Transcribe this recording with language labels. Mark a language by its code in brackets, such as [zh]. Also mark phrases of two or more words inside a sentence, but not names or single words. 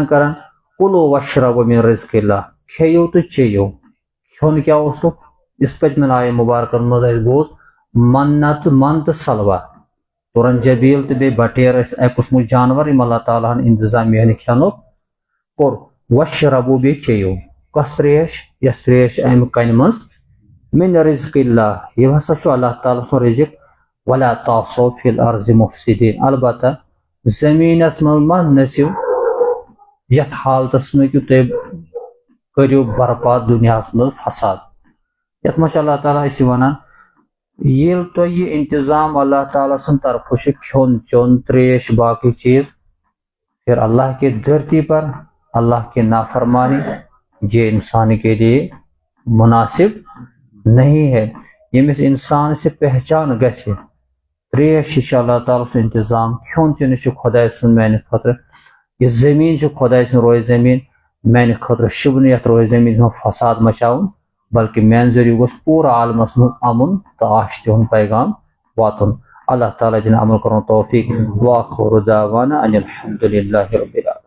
[ks] کران [ar] کُلوٗ وشربوٗ مِن رِزقِ اللہ [ks] کھیٚیِو تہٕ چیٚیِو کھیوٚن کیاہ اوسُکھ یُس پٔتمٮ۪ن آیہِ مُبارکن منٛز اسہِ بوٗز من تہٕ سلوا تُرن جبیٖل تہٕ بیٚیہِ بٹیر ٲسۍ اکہِ قٕسمُک جانور یِم اللہ تعالیٰ ہن انتظام میانہِ کھٮ۪نُک کوٚر وشربوٗ بیٚیہِ چیٚیِو کۄس تریش یۄس تریش امہِ کنہِ منٛز [ar] مِن رِزقِ اللہ [ks] یہِ ہسا چھُ اللہ تعالیٰ سُنٛد رِزق [ar] ولا تعصوا فی الارض مفسدین [ks] البتہ زٔمیٖنس منٛز ما نٔژِو یتھ حالتس منٛز کہ تُہۍ کٔرِو برپاد دُنیاہس منٛز فساد یتھ منٛز چھُ اللہ تعالیٰ اسہِ ونان ییٚلہِ تۄہہِ یہِ انتظام اللہ تعالیٰ سٕنٛدِ طرفہٕ چھُ کھیوٚن چیوٚن تریش باقٕے چیٖز [ur] پھر اللہ کی دھرتی پر اللہ کی نافرمانی یہ انسان کے لیے مناسب نہیں ہے [ks] ییٚمِس [ur] انسان سے پہچان [ks] گژھِ تریش چھِ اللہ تعالیٰ سُنٛد انتظام کھیوٚن چیوٚن چھُ خۄداے سُنٛد میانہِ خٲطرٕ یہِ زٔمیٖن چھُ خۄداے سُنٛد روزِ زٔمیٖن میانہِ خٲطرٕ شُبنہٕ یتھ روزِ زٔمیٖنس منٛز فساد مچاوُن بلکہ میانہِ ذٔریعہٕ گوٚژھ پوٗرٕ عالمس منٛز امُن تہٕ آشتہِ ہُنٛد پیغام واتُن اللہ تعالیٰ دِنہٕ عمل کرُن توفیق [ar] وآخر دعوانا ان الحمد للہ رب العالمین.